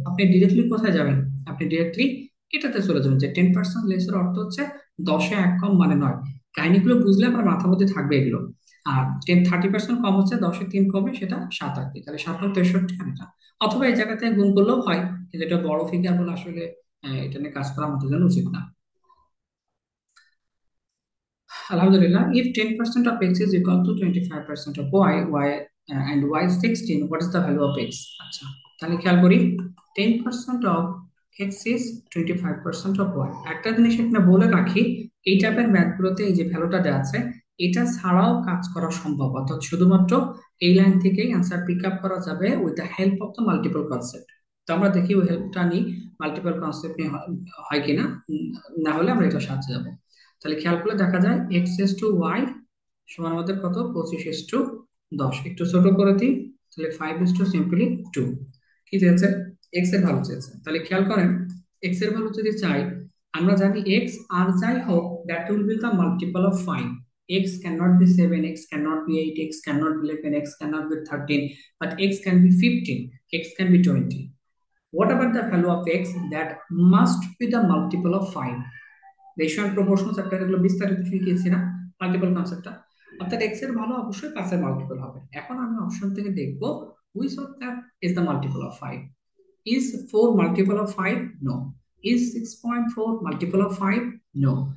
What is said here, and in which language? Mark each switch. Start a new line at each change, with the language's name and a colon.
Bangla: আপনি ডিরেক্টলি কোথায় যাবেন, আপনি ডিরেক্টলি এটাতে চলে যাবেন যে 10% লেসের অর্থ হচ্ছে 10-এ 1 কম মানে 9। কাহিনীগুলো বুঝলে আপনার মাথার মধ্যে থাকবে এগুলো। আর 30% কম হচ্ছে 10-এ 3 কমে সেটা 7 আর কি। তাহলে 7 × 63 আর এটা। অথবা এই জায়গাতে গুণ করলেও হয়, কিন্তু এটা বড় ফিগার বলে আসলে এটা নিয়ে কাজ করা আমাদের জন্য উচিত না।
English: Alhamdulillah, if 10% of x is equal to 25% of and y is 16, what is the value of x?
Bangla: আচ্ছা, তাহলে খেয়াল করি
English: 10% of x is 25% of y।
Bangla: একটা জিনিস এখানে বলে রাখি, এই টাইপের ম্যাথগুলোতে এই যে ভ্যালুটা দেওয়া আছে, এটা ছাড়াও কাজ করা সম্ভব। অর্থাৎ শুধুমাত্র এই লাইন থেকেই অ্যান্সার পিক আপ করা যাবে
English: With the help of the multiple concept.
Bangla: তো আমরা দেখি ওই হেল্পটা নিই, মাল্টিপল কনসেপ্ট নিয়ে হয় কিনা। না হলে আমরা এটা সাহায্যে যাবো। তাহলে খেয়াল করলে দেখা যায় এক্স এস টু ওয়াই সমান আমাদের কত, 25:10। একটু ছোট করে দিই, তাহলে 5:সিম্পলি 2। কি চেয়েছে, এক্স এর ভ্যালু চেয়েছে। তাহলে খেয়াল করেন এক্স এর ভ্যালু যদি চাই, আমরা জানি এক্স আর যাই হোক
English: That will be the multiple of 5. X cannot be 7, X cannot be 8, X cannot be 11, X cannot be 13, but X can be 15, X can be 20. What about the value of X that must be the multiple of 5?
Bangla: Ratio and proportion চ্যাপ্টারে এগুলো বিস্তারিত শিখিয়েছি না, multiple কনসেপ্টটা। অর্থাৎ x এর ভালো অবশ্যই 5 এর মাল্টিপল হবে। এখন আমি অপশন থেকে দেখব
English: Which of that is the multiple of 5. Is 4 multiple of 5? No. Is 6.4 multiple of 5? No.